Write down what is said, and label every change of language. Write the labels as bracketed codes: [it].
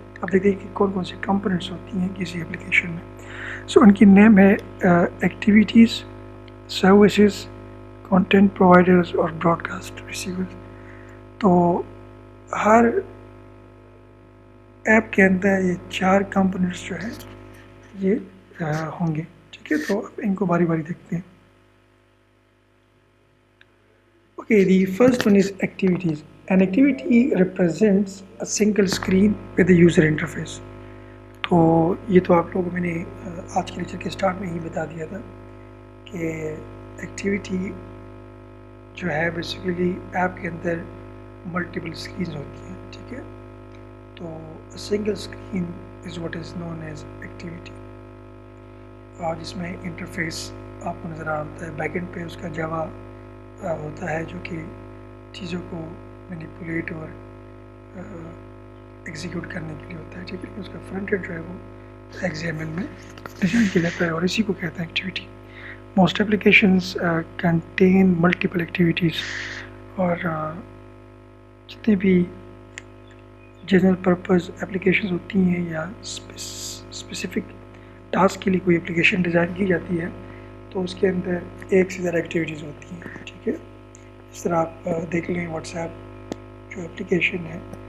[hi] अब देखिए कि कौन कौन सी कंपोनेंट्स होती हैं किसी एप्लीकेशन में। सो उनकी नेम है एक्टिविटीज़, सर्विसेज, कंटेंट प्रोवाइडर्स और ब्रॉडकास्ट रिसीवर्स। तो हर ऐप के अंदर ये चार कंपोनेंट्स जो हैं ये होंगे, ठीक है। तो अब इनको बारी बारी देखते हैं। [en] Okay, the first one is activities. An activity represents a single screen with a user interface. [hi] तो ये तो आप लोगों को मैंने आज के लेक्चर के स्टार्ट में ही बता दिया था कि एक्टिविटी जो है बेसिकली ऐप के अंदर मल्टीपल स्क्रीन होती हैं, ठीक है। [en] तो a single screen is what is known as activity, [hi] और जिसमें इंटरफेस आपको नज़र आता है। बैकएंड पे उसका जावा होता है जो कि चीज़ों को मैनिपुलेट और एग्जीक्यूट करने के लिए होता है, ठीक है। उसका फ्रंट एंड जो है वो XAML में डिज़ाइन किया जाता है और इसी को कहते हैं activity. [en] most applications contain multiple activities, [hi] और जितने भी जनरल पर्पस एप्लीकेशंस होती हैं या स्पेसिफिक टास्क के लिए कोई एप्लीकेशन डिज़ाइन की जाती है तो उसके अंदर एक से ज़्यादा एक्टिविटीज़ होती हैं, ठीक है। इस तरह आप देख लें व्हाट्सएप जो एप्लीकेशन है